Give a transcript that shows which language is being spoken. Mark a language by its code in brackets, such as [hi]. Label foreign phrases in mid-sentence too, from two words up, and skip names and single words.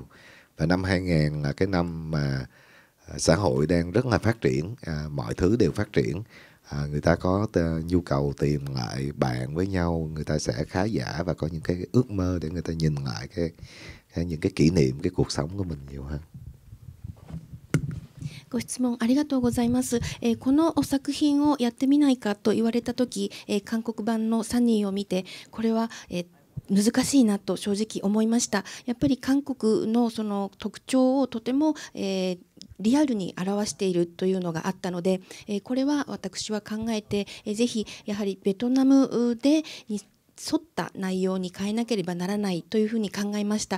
[vi] Và năm 2000 là cái năm mà xã hội đang rất là phát triển, mọi thứ đều phát triển. Người ta có nhu cầu tìm lại bạn với nhau, người ta sẽ khá giả và có những cái ước mơ để người ta nhìn lại những cái kỷ niệm, cái cuộc sống của mình nhiều hơn. [ja] ご質問ありがとうございます。この作品をやってみないかと言われたとき、韓国版のサニーを見て、これは、難しいなと正直思いました。やっぱり韓国のその特徴をとても、リアルに表しているというのがあったので、これは私は考えて、ぜひやはりベトナムで沿った内容に変えなければならないというふうに考えました。